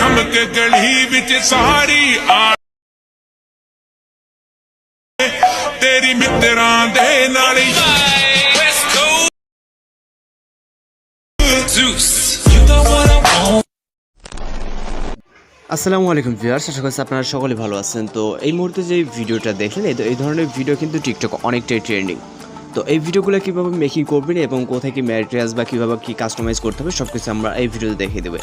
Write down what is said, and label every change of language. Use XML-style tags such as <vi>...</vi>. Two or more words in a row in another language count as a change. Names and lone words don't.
<pa>ਕੇ ਗਲੀ ਵਿੱਚ ਸਾਰੀ ਆ ਤੇਰੀ ਮਿੱਤਰਾਂ ਦੇ ਨਾਲ</pa> <ar>السلام عليكم</ar> <bn>ভিউয়ার্স, আশা করছি আপনারা সকলে ভালো আছেন। তো এই মুহূর্তে যে ভিডিওটা দেখলেন, এই ধরনের ভিডিও কিন্তু টিকটক অনেকটাই ট্রেন্ডিং। তো এই ভিডিওগুলো কীভাবে মেকিং করবেন এবং কোথায় কি ম্যাটেরিয়ালস বা কীভাবে কী কাস্টমাইজ করতে হবে সব কিছু আমরা এই ভিডিওতে দেখিয়ে দেবো।</bn>